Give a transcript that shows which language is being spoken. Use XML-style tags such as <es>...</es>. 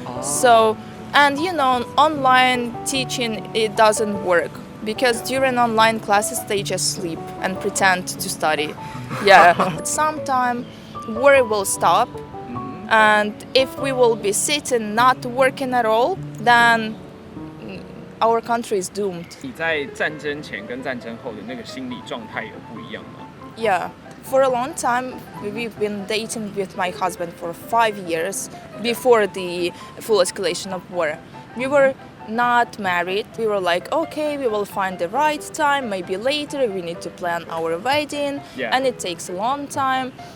<en>So, and online teaching, it doesn't work. Because during online classes, they just sleep and pretend to study. Yeah. Sometime war will stop, and if we will be sitting not working at all, then our country is doomed.</en> <zh>你在战争前跟战争后的那个心理状态有不一样吗？</zh> <en>Yeah. For a long time, we've been dating with my husband for 5 years before the full escalation of war. We were not married. We were like, okay, we will find the right time, maybe later we need to plan our wedding, and it takes a long time.</en>